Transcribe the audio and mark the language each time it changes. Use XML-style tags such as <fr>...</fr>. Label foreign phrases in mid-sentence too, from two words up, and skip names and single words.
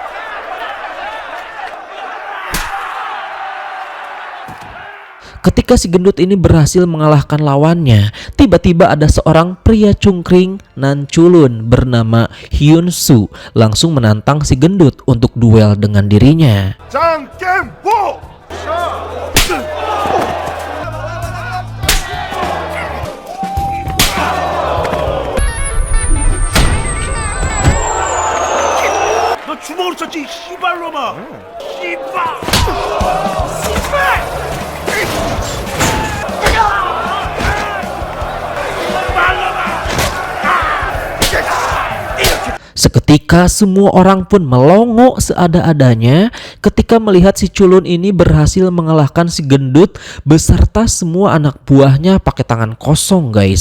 <id>Ketika si gendut ini berhasil mengalahkan lawannya, tiba-tiba ada seorang pria cungkring nan culun bernama Hyun Soo langsung menantang si gendut untuk duel dengan dirinya.</id> <ko>너 주먹으로 쳤지 씨발놈아. 씨발.</ko> <id>Seketika semua orang pun melongo seada-adanya ketika melihat si culun ini berhasil mengalahkan si gendut beserta semua anak buahnya pakai tangan kosong guys.</id>